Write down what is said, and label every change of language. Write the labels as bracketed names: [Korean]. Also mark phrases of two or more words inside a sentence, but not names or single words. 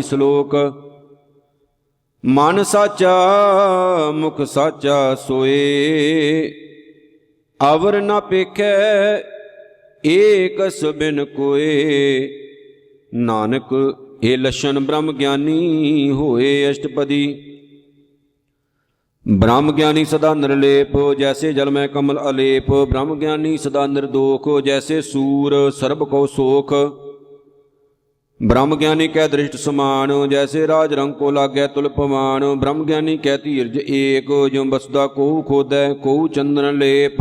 [Punjabi] ਸ਼ਲੋਕ ਮਨ ਸਾਚਾ ਮੁਖ ਸਾਚਾ ਸੋਏ, ਅਵਰ ਨਾ ਪੇਖੈ ਏਕਸ ਬਿਨ ਕੋਏ। ਨਾਨਕ ਇਹ ਲਛਨ ਬ੍ਰਹਮ ਗਿਆਨੀ ਹੋਏ। ਅਸ਼ਟਪਦੀ। ਬ੍ਰਹਮ ਗਿਆਨੀ ਸਦਾ ਨਿਰਲੇਪ ਜੈਸੇ ਜਲ ਮੇਂ ਕਮਲ ਅਲੇਪ। ਬ੍ਰਹਮ ਗਿਆਨੀ ਸਦਾ ਨਿਰਦੋਖ ਜੈਸੇ ਸੂਰ ਸਰਬ ਕੋ ਸੋਖ। ਬ੍ਰਹਮ ਗਿਆਨੀ ਕੈ ਦ੍ਰਿਸ਼ਟ ਸਮਾਨ ਜੈਸੇ ਰਾਜ ਰੰਗ ਕੋ ਲਾਗੈ ਤੁਲ ਪਵਾਨ। ਬ੍ਰਹਮ ਗਿਆਨੀ ਕੈ ਧੀਰਜ ਏਕ ਜਿਉਂ ਬਸਦਾ ਕੋਹੁ ਖੋਦੈ ਕੋਹੁ ਚੰਦਨ ਲੇਪ।